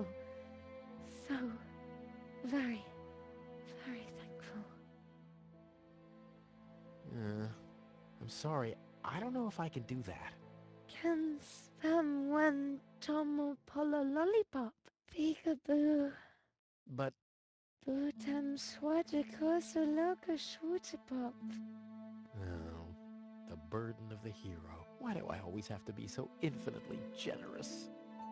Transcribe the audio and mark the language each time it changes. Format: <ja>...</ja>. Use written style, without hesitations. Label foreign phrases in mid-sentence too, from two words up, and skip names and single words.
<en>So very, very thankful. I'm sorry. I don't know if I can do that. Can spam one tomo polo lollipop. Peekaboo. But Bootam swajiko soloka shwootapop. oh, the burden of the hero. Why do I always have to be so infinitely generous?</en>